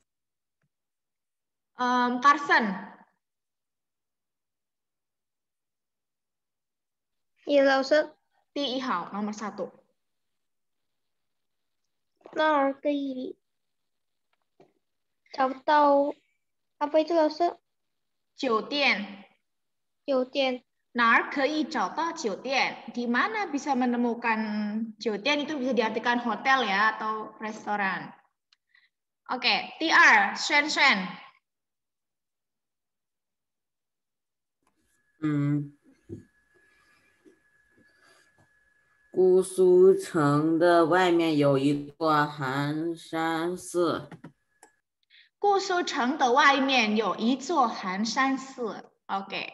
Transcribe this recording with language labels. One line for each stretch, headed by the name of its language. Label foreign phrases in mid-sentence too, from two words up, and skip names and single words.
Indonesian: Carson. Iya, langsung. Di hao nomor 1. Nah, kayak tahu apa itu langsung?
Chinese: 酒店. 酒店. 哪儿可以找到酒店?
Indonesian: Di mana bisa menemukan 酒店 itu bisa diartikan hotel ya atau restoran. Oke, TR, Shen.
Chinese: 姑苏城的外面有一座寒山寺。姑苏城的外面有一座寒山寺。OK。